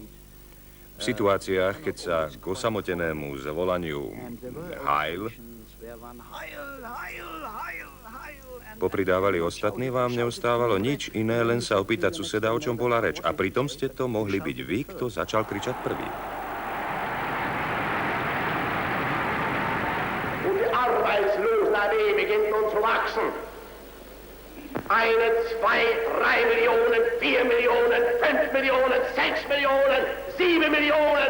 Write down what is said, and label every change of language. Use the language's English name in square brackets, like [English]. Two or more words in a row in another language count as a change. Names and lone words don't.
[Slovak] V situáciách, keď sa k osamotenému zvolaniu Heil popridávali ostatní, vám neostávalo nič iné, len sa opýtať suseda, o čom bola reč. A pritom ste to mohli byť vy, kto začal kričať prvý. [German] Und die Arbeitslosenarmee beginnt nun zu wachsen. 1, 2, 3 Millionen, 4 Millionen, 5 Millionen, 6 Millionen, 7 Millionen.